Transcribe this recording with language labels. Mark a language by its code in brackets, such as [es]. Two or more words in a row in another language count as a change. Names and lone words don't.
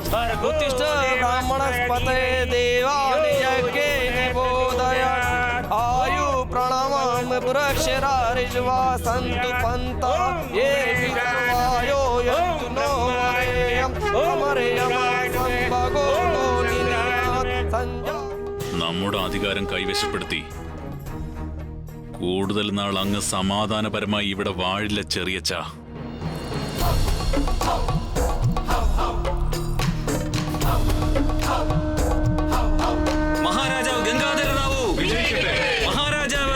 [sa] उत्तिष्ठ ब्राह्मणस्पते देवानियज्ञे निबोधय आयु प्रणवं पुरक्षरा ऋज्वा सन्तु पन्तः ये विकर्वायो यन्तु नो वरेयम् अमरेयमा सम्भगो निनात् सञ्जा [ml] നമ്മുടെ അധികാരം കൈവശപ്പെടുത്തി കൂടുതൽ നാൾ അങ്ങ് സമാധാനപരമായി ഇവിടെ വാഴില്ല ചെറിയച്ച. മഹാരാജാവ് ഗംഗാധര റാവു മഹാരാജാവ്